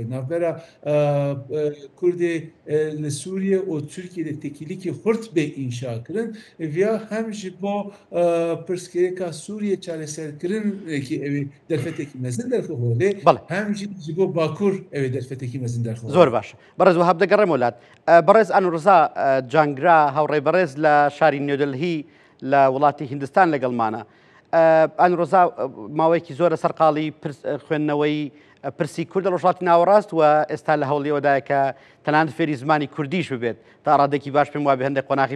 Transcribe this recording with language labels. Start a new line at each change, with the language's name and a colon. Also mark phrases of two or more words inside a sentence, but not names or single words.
Kurdish: Navbera Kurdê li Sûriye û Tirkiyeyê tekîlîkî xurt bê înşa kirin viya hem ji bo pirsgirêka Sûriye çareserkirinekî evê derfetekî mezin derxwe holê hem jî ji bo Bakur evê derfetekî mezin derxwe.
Central Kurdish: زۆر باش بەڕێز وهاب دەگەڕێم وڵات بەڕێز ئەنوڕزا جانگرا هاوڕێبەڕێز لە شاری نێودەلهی لە وڵاتی هیندستان لەگەڵمانە ئەنوڕزا ماوەیەکی زۆرە سەرقاڵی خوێندنەوەی پرسی کورد لە ڕۆژهەڵاتی ناوەڕاست و ئێستا لە هەوڵیەوەدایە کە تەنانەت فێری زمانی کوردیش ببێت تا ڕادێکی باش پێم وابێ هەندێک قۆناغی